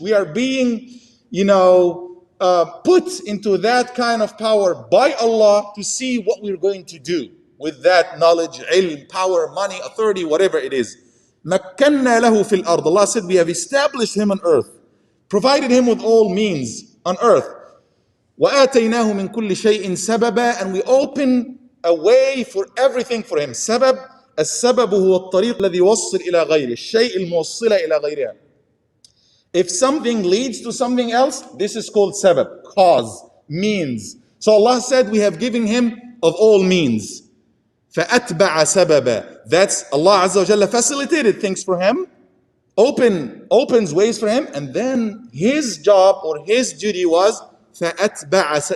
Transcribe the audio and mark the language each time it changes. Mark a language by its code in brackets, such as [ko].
[en] We are being put into that kind of power by Allah to see what we're going to do with that knowledge, ilm, power, money, authority, whatever it is. [ar] مَكَّنَّا لَهُ فِي الْأَرْضِ. [en] Allah said, we have established him on earth, provided him with all means on earth. [ar] وَآتَيْنَاهُ مِن كُلِّ شَيْءٍ سَبَبًا. [en] And we open a way for everything for him. [ar] سبب. السبب هو الطريق الذي يوصل إلى غيره. الشيء الموصل إلى غيرها. [en] If something leads to something else, this is called sabab, cause, means. So Allah said, we have given him of all means. [ar] فَأَتْبَعَ سَبَبًا. [en] That's Allah Azza wa Jalla facilitated things for him, opens ways for him, and then his job or his duty was فَأَتْبَعَ.